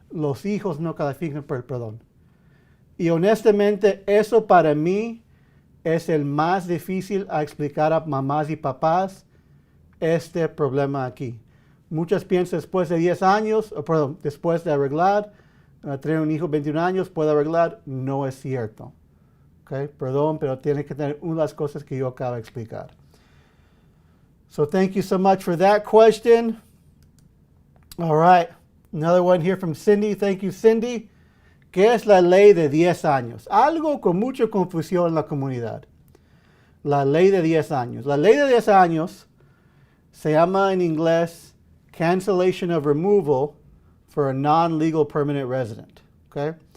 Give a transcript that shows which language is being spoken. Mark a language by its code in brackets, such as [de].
[es] Los hijos no califican por el perdón. Y honestamente, eso para mí es el más difícil a explicar a mamás y papás este problema aquí. Muchas piensan después de 10 años, después de arreglar, tener un hijo de 21 años puede arreglar, no es cierto. Okay? Perdón, pero tiene que tener una de las cosas que yo acabo de explicar. [en] So thank you so much for that question. All right, another one here from Cindy. Thank you, Cindy. [es] ¿Qué es la ley de 10 años? Algo con mucha confusión en la comunidad. La ley de 10 años. La ley de 10 años se llama en inglés [en] cancellation of removal for a non-legal permanent resident. [es] Okay?